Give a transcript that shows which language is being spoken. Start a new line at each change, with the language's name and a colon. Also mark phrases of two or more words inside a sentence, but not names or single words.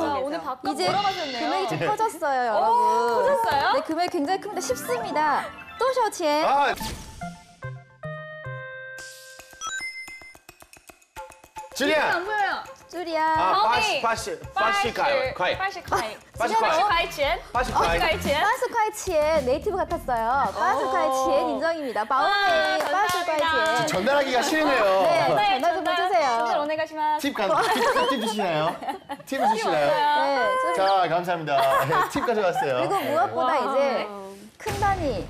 Korean: 진짜 오늘 밥값 이제 몰아가셨네요. 금액이 좀 커졌어요, 여러분. 커졌어요? 네, 금액이 굉장히 큽니다. 쉽습니다.
Chinese: 多少钱?
Korean: 아. 줄리안. 안 보여요. 줄리안. 마오메이. 80 카이. 카이.
Chinese: 80 块
Korean: 80 카이.
Chinese: 80钱 80 80
Korean: 카이.
Chinese: 块钱 80块钱.
Korean: 네이티브 같았어요. 80块钱 인정입니다. 마오메이 80块钱. 전달하기가 싫네요. 네, 전달 전달 좀 해주세요. 전달 오네가시마스. 팁 주시나요? 팁 주시나요? 네, 좀 자, 감사합니다. 네, 팁 가져갔어요. 그리고 무엇보다 와. 이제 큰 단위,